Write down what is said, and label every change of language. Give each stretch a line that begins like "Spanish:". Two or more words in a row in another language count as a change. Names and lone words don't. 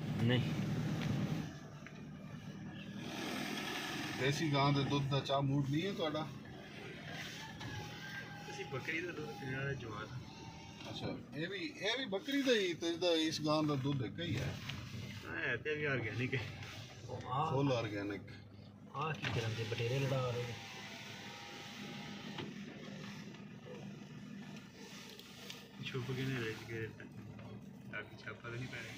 Hindi: नहीं
Punjabi: ਦੇਸੀ ਗਾਂ ਦੇ ਦੁੱਧ ਦਾ ਚਾਅ ਮੂਡ ਨਹੀਂ ਹੈ ਤੁਹਾਡਾ? ਅਸੀਂ ਬੱਕਰੀ ਦਾ ਦੁੱਧ ਪੀਣ ਵਾਲਾ ਜਵਾਨ। ਅੱਛਾ ਇਹ ਵੀ ਬੱਕਰੀ ਦਾ ਹੀ ਤੇ ਇਸ ਗਾਂ ਦਾ ਦੁੱਧ ਇੱਕ ਹੀ ਹੈ। ਹੈ ਤੇ ਵੀ ਆਰਗੈਨਿਕ ਹੈ,
English: full organic.
Hindi: आ की तरह के बटेरे लड़ा रहे हैं। छुप के नहीं रह के ताकि छापा तो नहीं पड़े।